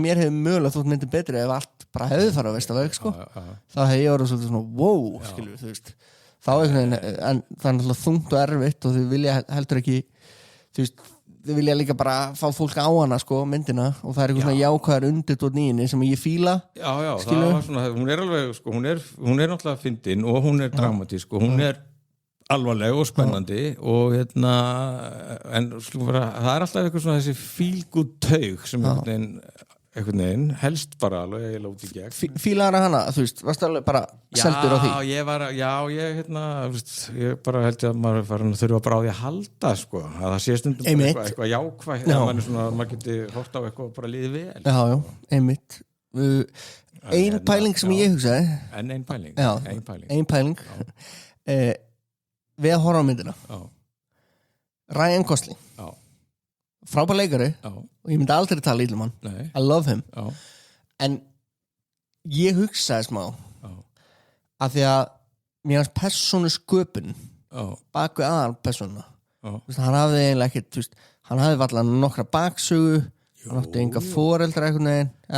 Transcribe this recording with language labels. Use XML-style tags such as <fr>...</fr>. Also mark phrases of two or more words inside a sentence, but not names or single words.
<is>mér hefði mögulega þótt myndi betri ef allt bara hefði farið að versta veg sko þá hefði ég orðið svolítið svona wow skilur þú veist þá en það er náttúrulega þungt og erfitt og þau vilja heldur ekki þú veist, þau vilja líka bara fá fólk á hana sko, myndina og það er eitthvað svona jákvæðar undirtótt nýjunni sem ég fíla það var svona, hún er alveg sko, hún er náttúrulega fyndin og hún er dramatísk og hún er alvarleg og spennandi og en það alltaf eitthvað svona þessi</is> <en>feel good</en> <is>taug sem einhvern veginn helst bara alveg eiginlega út í gegn. Fílaðar hana, þú veist, varstu alveg bara seldur á því? Ég bara held að maður þurfa bara á því að halda sko, að það sé stundum eitthvað jákvætt maður geti hort á eitthvað og bara líði vel. Já, einmitt. Ein pæling sem ég hugsaði. Ein pæling. Ein pæling. Við að horfa á myndina. Ryan Gosling. Frábær leikari og ég myndi aldrei tala illa um hann.</is> <en>I love him.</en> <is>En ég hugsaði smá af því að mér hans persónu sköpun bak við aðal persónuna. Hann hafði eiginlega ekkert, hann hafði varla nokkra baksögu, hann átti enga foreldra einhvern veginn.</is>